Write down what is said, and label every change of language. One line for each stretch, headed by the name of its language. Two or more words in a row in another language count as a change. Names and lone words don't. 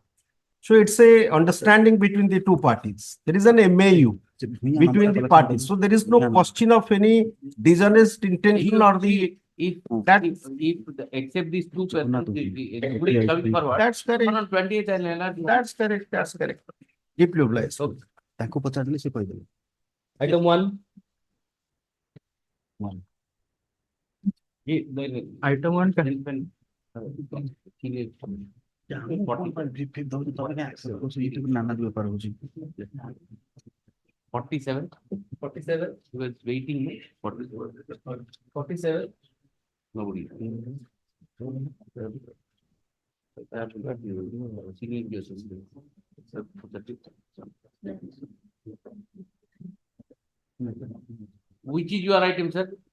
English: So it's a understanding between the two parties. There is an MAU between the parties. So there is no question of any dishonest intention or the, If, that- except these two persons, everybody coming forward. that's correct. On 20th and another. That's correct, that's correct. Deeply obliged.
Odia: ତାଙ୍କୁ ପଚାରିଲେ ସେ କହିଦେବେ।
English: Item 1. Item 1.
Odia: ନାନା ବେପାର ହଉଛି।
English: 47. 47. He was waiting. 47. 47. Nobody. Which is your item, sir?